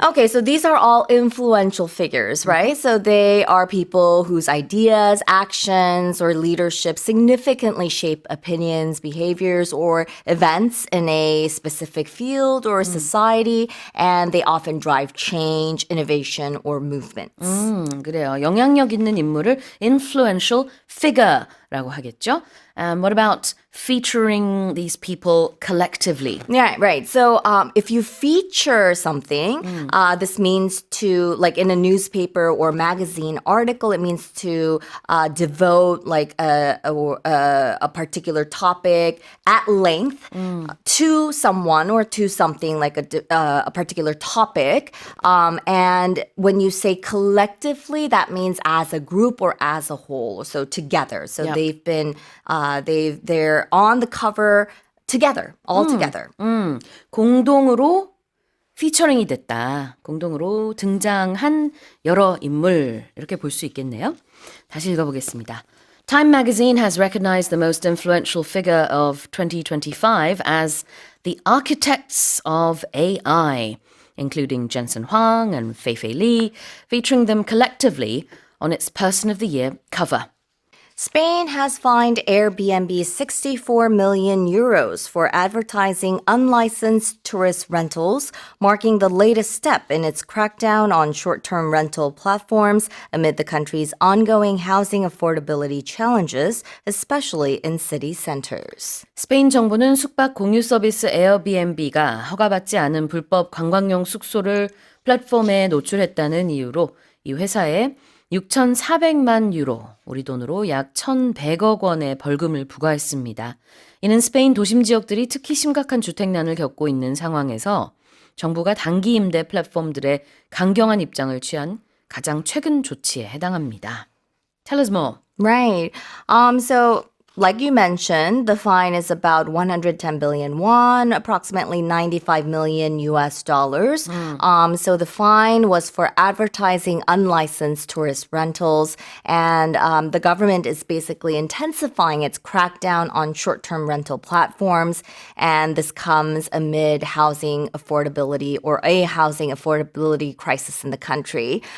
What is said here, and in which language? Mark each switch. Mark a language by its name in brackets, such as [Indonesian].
[English] Okay, so these are all influential figures, right? So they are people whose ideas, actions, or leadership significantly shape opinions, behaviors, or events in a specific field or society, and they often drive change, innovation, or movements. [Korean] 그래요. 영향력 있는 인물을 [English] influential figure [Korean] 라고 하겠죠. [English] What about featuring these people collectively? Yeah, right. So if you feature something, this means to, like in a newspaper or magazine article, it means to devote like a particular topic at length to someone or to something, like a particular topic. And when you say collectively, that means as a group or as a whole, so together. So they've been, they're on the cover together, all together. [Korean] 공동으로 피처링이 됐다. 공동으로 등장한 여러 인물 이렇게 볼 수 있겠네요. 다시 읽어보겠습니다. [English] Time magazine has recognized the most influential figure of 2025 as the architects of AI, including Jensen Huang and Fei Fei Li, featuring them collectively on its Person of the Year cover. Spain has fined Airbnb 64 million euros for advertising unlicensed tourist rentals, marking the latest step in its crackdown on short-term rental platforms amid the country's ongoing housing affordability challenges, especially in city centers. [Korean] 스페인 정부는 숙박 공유 서비스 에어비앤비가 허가받지 않은 불법 관광용 숙소를 플랫폼에 노출했다는 이유로 이 회사에 6,400만 유로, 우리 돈으로 약 1,100억 원의 벌금을 부과했습니다. 이는 스페인 도심 지역들이 특히 심각한 주택난을 겪고 있는 상황에서 정부가 단기 임대 플랫폼들의 강경한 입장을 취한 가장 최근 조치에 해당합니다. [English] Tell us more. Right. So like you mentioned, the fine is about 110 billion won, approximately 95 million US dollars. So the fine was for advertising unlicensed tourist rentals, and the government is basically intensifying its crackdown on short-term rental platforms, and this comes amid housing affordability or a housing affordability crisis in the country.